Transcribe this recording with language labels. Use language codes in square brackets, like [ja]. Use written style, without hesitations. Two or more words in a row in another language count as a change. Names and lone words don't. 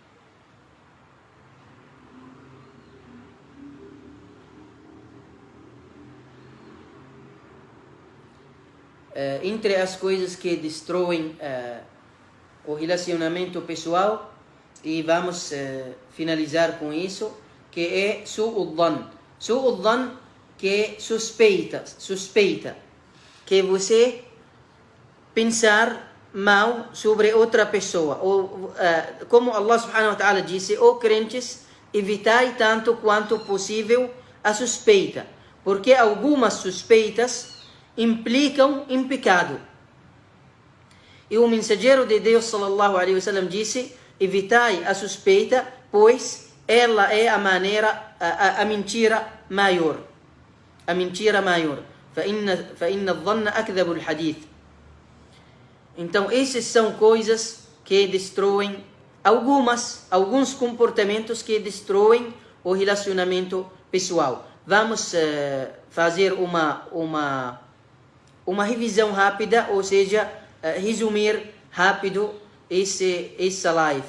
[pt] Entre as coisas que destroem o relacionamento pessoal, e vamos finalizar com isso, que é [ar] سوء الظن. سوء الظن, [pt] que é suspeita, que você pensar mal sobre outra pessoa. Ou, como Allah [ar] سبحانه وتعالى [pt] disse, ó crentes, evitai tanto quanto possível a suspeita, porque algumas suspeitas implicam em pecado. E o mensageiro de Deus [ar] صلى الله عليه وسلم [pt] disse: evitai a suspeita, pois ela é a mentira maior. A mentira maior. [ar] فإن الظن أكذب الحديث. [pt] Então, essas são coisas que destroem alguns comportamentos que destroem o relacionamento pessoal. Vamos fazer uma revisão rápida, ou seja, resumir rápido essa live.